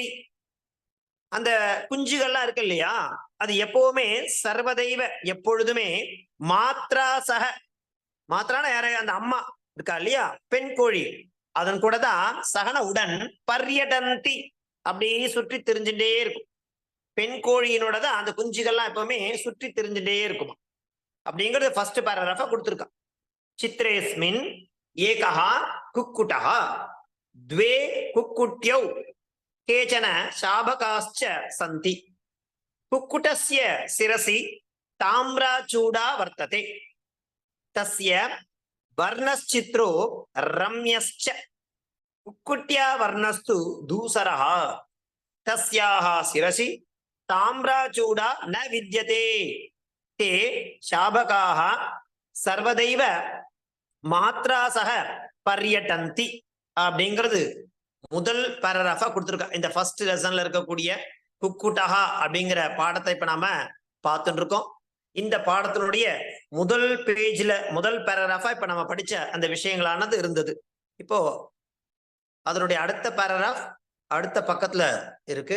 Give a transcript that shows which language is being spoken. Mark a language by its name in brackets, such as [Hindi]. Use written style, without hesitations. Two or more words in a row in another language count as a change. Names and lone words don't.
[Tamil] அந்த குஞ்சுகள்லாம் இருக்கு இல்லையா, அது எப்பவுமே சர்வதைவ எப்பொழுதுமே [Sanskrit] मात्रा सह, [Tamil] மாத்ரான யார, அந்த அம்மா இருக்கா இல்லையா பெண் கோழி, அதன் கூட தான் சகன உடன் பர்யடந்தி, அப்படியே சுற்றி திரிஞ்சுட்டே இருக்கும். பெண் கோழியினோட தான் அந்த குஞ்சுகள்லாம் எப்பவுமே சுற்றி திரிஞ்சுட்டே இருக்குமா. அப்படிங்கிறது [English] first paragraph [Tamil] கொடுத்திருக்கான். [Sanskrit] चित्रेऽस्मिन् एकः कुक्कुटः द्वे कुक्कुट्यौ केचन शाबकाश्च सन्ति. कुक्कुटस्य शिरसि ताम्राचूडा वर्तते. तस्य वर्णश्चित्रो रम्यश्च. कुक्कुट्या वर्णस्तु धूसरः. तस्याः शिरसि ताम्राचूडा न विद्यते. ते शाबकाः सर्वदैव मात्रा सह पर्यटन्ति. [Tamil] அப்படிங்கிறது முதல் பேராகிராஃபா கொடுத்துருக்கா. இந்த [English] first lesson [Tamil] இருக்கக்கூடிய குக்குட்டஹா அப்படிங்கிற பாடத்தை இப்ப நாம பார்த்துட்டு இருக்கோம். இந்த பாடத்தினுடைய முதல் பேஜ்ல முதல் பேராகிராஃபா இப்ப நம்ம படிச்ச அந்த விஷயங்களானது இருந்தது. இப்போ அதனுடைய அடுத்த பேராகிராஃப் அடுத்த பக்கத்துல இருக்கு.